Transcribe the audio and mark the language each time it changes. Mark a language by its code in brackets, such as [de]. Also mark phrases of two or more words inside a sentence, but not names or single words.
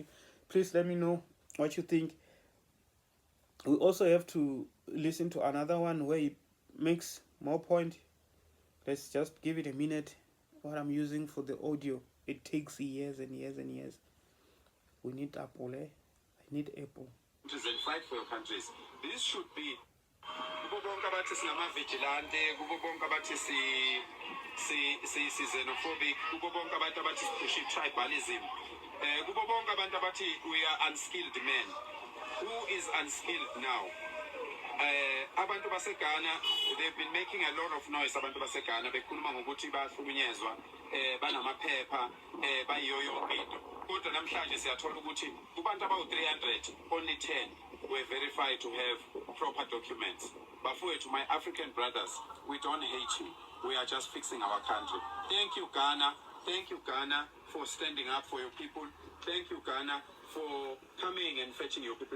[en] Please let me know what you think. We also have to listen to another one where he makes more point. Let's just give it a minute. What I'm using for the audio, it takes years and years and years. We need Apple, I need Apple. And fight for your countries. This should be [zu] kubo bonke abathi singamavigilante, kubo bonke abathi xenophobic, kubo bonke abantu abathi siphushe tribalism, kubo bonke abantu abathi [en] we are unskilled men. Who is unskilled now? [zu] Abantu baseGhana, [en] they've been making a lot of noise. [zu] Abantu baseGhana bekhuluma ngokuthi bahlukunyezwa, banamaphepha, bayiyo yonke into. Kodwa namhlanje siyathola ukuthi kubantu abawu-300 [en] only 10 were verified to have proper documents. Bafowethu, my African brothers, we don't hate you. We are just fixing our country. Thank you, Ghana. Thank you, Ghana, for standing up for your people. Thank you, Ghana, for coming and fetching your people.